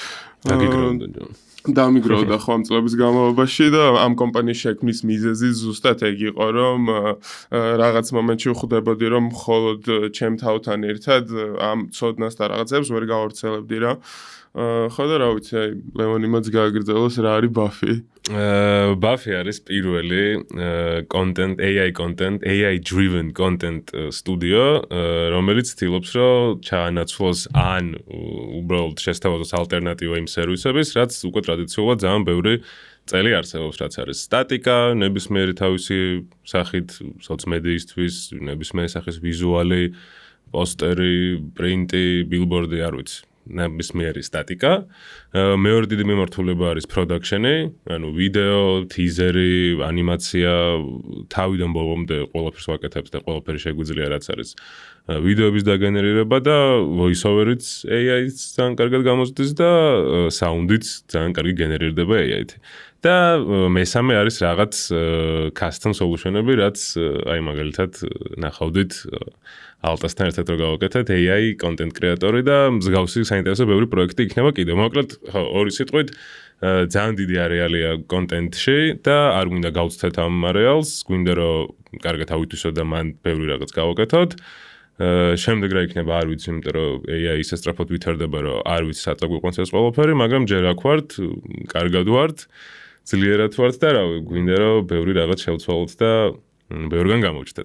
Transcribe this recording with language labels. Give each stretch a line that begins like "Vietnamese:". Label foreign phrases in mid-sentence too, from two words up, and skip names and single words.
Georgian: დამიგროვდა ხო ამ წლების განმავლობაში და ამ კომპანიის შექმნის მიზეზი ზუსტად ეგ იყო რომ რაღაც მომენტში ვხვდებოდი რომ მხოლოდ ჩემ თავთან ერთად ამ ცოდნას და რაღაცებს ვერ გავავრცელებდი რა. ხო და რა ვიცი, ლევონი მოც გააგრძელოს რა არის ბაფი. ბაფი არის პირველი
English: content, AI driven content studio,
Georgian: რომელიც ცდილობს რომ ჩაანაცვლოს ან უბრალოდ შესთავაზოს ალტერნატივა იმ სერვისების, რაც უკვე ტრადიციულად ძალიან ბევრი წელი არსებობს, რაც არის სტატიკა, ნებისმიერი თავისი სახით სოციმედიისთვის, ნებისმიერი სახის ვიზუალი, პოსტერი, პრინტი, ბილბორდი, არ ვიცი. ნებისმიერი სტატიკა. მეორე დიდი მიმართულება არის production-ი, ანუ ვიდეო, ტიზერი, ანიმაცია, თავიდან ბოლომდე ყველაფერს ვაკეთებ და ყველაფერი შეგვიძლია რაც არის ვიდეოების დაგენერირება და voice-over-იც AI-ით ძალიან კარგად გამოსდის და sound-იც ძალიან კარგი გენერირდება AI-ით. და მესამე არის რაღაც
English: custom solution-ები,
Georgian: რაც აი მაგალითად ნახავდით ალტასთან ერთად რო გავაკეთეთ
English: AI content creator-ი
Georgian: და მსგავსი საინტერესო ბევრი პროექტი იქნება კიდევ. მოკლედ, ორი სიტყვით, ძალიან დიდი არეალია კონტენტში და არ გვინდა გავცდეთ ამ არეალს, გვინდა რომ კარგად ავითვისოთ და მან ბევრი რაღაც გავაკეთოთ. შემდეგ რა იქნება, არ ვიცი, იმიტომ რომ AI ისე სწრაფად ვითარდება, რომ არ ვიცი სად გვიყვანს ეს ყველაფერი, მაგრამ ჯერ აქ ვართ, კარგად ვართ, ძლიერად ვართ და რა გვინდა რომ ბევრი რაღაც შევცვალოთ და ბევრგან გამოვჩდეთ.